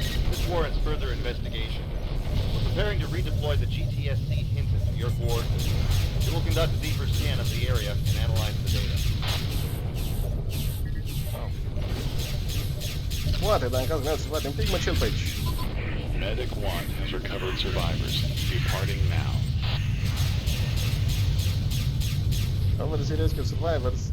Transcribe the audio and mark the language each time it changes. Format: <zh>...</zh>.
<en>This warrants further investigation. We're preparing to redeploy the GTSC Hinton to your coordinates. It will conduct a deeper scan of the area and analyze the data.</en> <ro>Poate, dar în cazul meu să facem un pic măcel pe aici.</ro> <en>Medic 1 has recovered survivors, departing now. Over serious with survivors.</en>